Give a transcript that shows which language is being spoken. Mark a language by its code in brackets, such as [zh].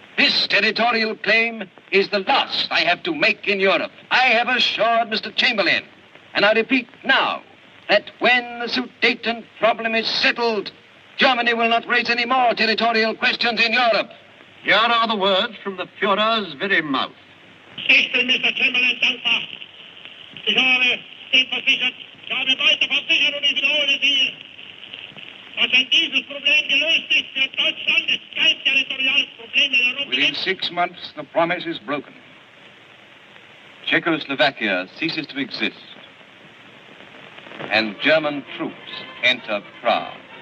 [en] This territorial claim is the last I have to make in Europe. I have assured Mr. Chamberlain, and I repeat now, that when the Sudeten problem is settled, Germany will not raise any more territorial questions in Europe. Here are the words from the Führer's very mouth. [de] Ich bin Mr. Chamberlain dankbar. Ich habe Sie versichert, ich habe weiter versichert und ich wiederhole Sie, dass wenn dieses Problem gelöst ist für Deutschland, ist kein territoriales Problem in Europa. [en] within 6 months, the promise is broken. Czechoslovakia ceases to exist, and German troops enter Prague.